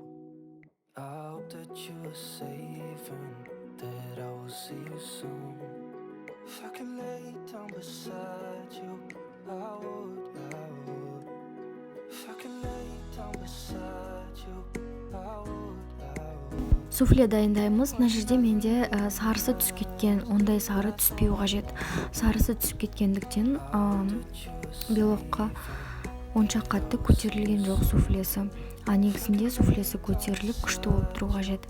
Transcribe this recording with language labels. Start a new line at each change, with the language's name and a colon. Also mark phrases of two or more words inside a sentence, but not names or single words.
English: I hope that you are safe and that I will see you soon. If I could lay down beside you, I would. If I could lay down beside you, I would.
Kazakh: Суфле дайындаймыз. Мына жерде менде сарысы түсіп кеткен, ондай сары түспеу қажет. Сарысы түсіп кеткендіктен белокқа онша қатты көтерілген жоқ суфлесі. Негізінде суфлесі көтеріліп күшті болып тұру қажет.